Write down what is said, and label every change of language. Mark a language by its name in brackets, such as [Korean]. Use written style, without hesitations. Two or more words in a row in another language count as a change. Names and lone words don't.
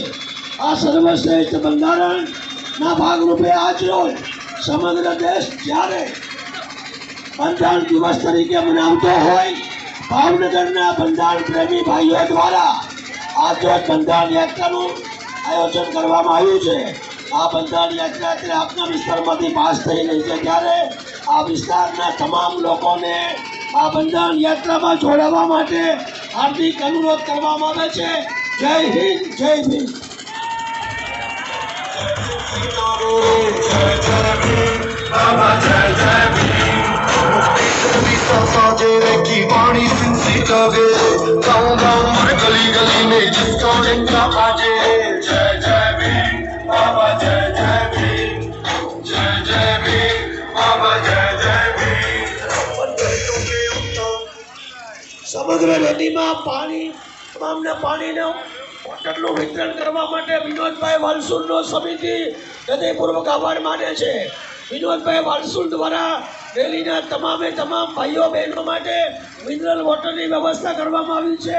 [Gujarati] આ સર્વશ્રેષ્ઠ બંધારણના ભાગરૂપે આજરોજ સમગ્ર દેશ જ્યારે બંધારણ દિવસ તરીકે મનાવતો હોય ભાવનગરના બંધારણ પ્રેમી ભાઈઓ દ્વારા આજરોજ બંધારણ યાત્રાનું આયોજન કરવામાં આવ્યું છે. આ બંધારણ યાત્રા અત્યારે આપના વિસ્તારમાંથી પાસ થઈ રહી છે ત્યારે આ વિસ્તારના તમામ લોકોને આ બંધારણ યાત્રામાં જોડાવા માટે હાર્દિક અનુરોધ કરવામાં આવે છે. જય હિન્દ, જય ભીમ. [Hindi] की वाणी सिंसी जागे गाँव गाँव और गली गली में जिसका झंडा बाजे जय जय भीम बाबा जय जय भीम जय जय भीम बाबा जय जय भीम. [Gujarati] સમગ્ર નદીમાં પાણી તમામને પાણીનો બોટલનું વિતરણ કરવા માટે વિનોદભાઈ વાલસુરનો સમિતિ હૃદયપૂર્વક આભાર માને છે. વિનોદભાઈ વાલસુર દ્વારા રેલીના તમામે તમામ ભાઈઓ બહેનો માટે મિનરલ વોટરની વ્યવસ્થા કરવામાં આવી છે.